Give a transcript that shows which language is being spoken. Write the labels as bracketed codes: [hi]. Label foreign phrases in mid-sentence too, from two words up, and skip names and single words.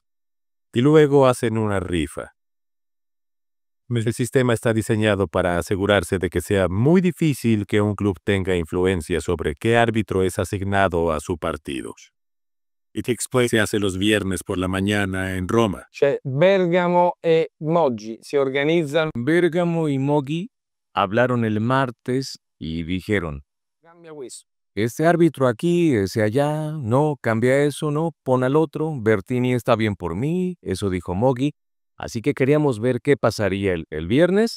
[es] Y luego hacen una rifa. El sistema está diseñado para asegurarse de que sea muy difícil que un club tenga influencia sobre qué árbitro es asignado a su partido. Se hace los viernes por la mañana en Roma. [it] Bergamo e Moggi si organizzano. [es] Bergamo y Moggi hablaron el martes y dijeron: [it] Cambia questo. [es] este árbitro aquí, ese allá, no, cambia eso, no, pon al otro, Bertini está bien por mí, eso dijo Moggi. Así que queríamos ver qué pasaría el viernes.